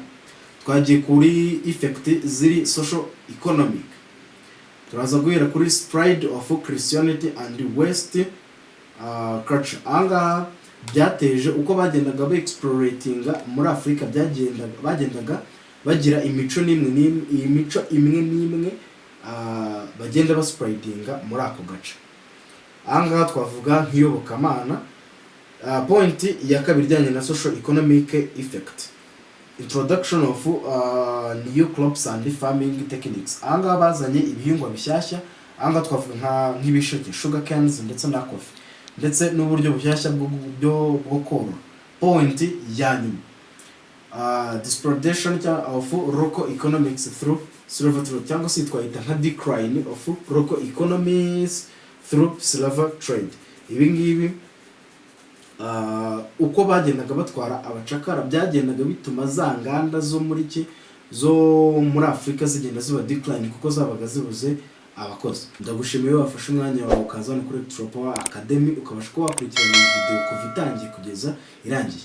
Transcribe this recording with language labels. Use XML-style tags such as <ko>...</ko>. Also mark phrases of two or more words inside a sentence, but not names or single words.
<rw>Twagiye kuri effect ziri</rw> <en>social economic.</en> <rw>Turaza guhera kuri</rw> <en>spread of Christianity and West culture.</en> <rw>Anga byateje uko bagendaga exploratinga muri Afrika bagendaga bagira imico imwe bagenda baspreadinga muri ako gace. Anga twavuga nk'iyobokamana. Point ya kabiri ijyanye na</rw> <en>social economic effect. introduction of new crops and farming techniques.</en> <rw>Ahangaha bazanye ibihingwa bishyashya, ahangaha twavuga nk'ibisheke,</rw> <en>sugar canes</en> <rw>ndetse na coffee, ndetse n'uburyo bushyashya bwo korora. Point ya nyuma,</rw> <en>disproportion of local economics through slave</en> <rw>cyangwa se twahita nka</rw> <en>decline of local economies through slave trade.</en> <rw>Ibi ngibi uko bagendaga batwara abacakara byagendaga bituma za nganda zo muri Afrika zigenda ziba decline kuko zabaga zibuze abakozi. Ndagushimiye wafashe umwanya wawe ukazana kuri Superpowers Academy ukabasha kuba wakurikirana iyi video kuva itangiye kugeza irangiye.</rw>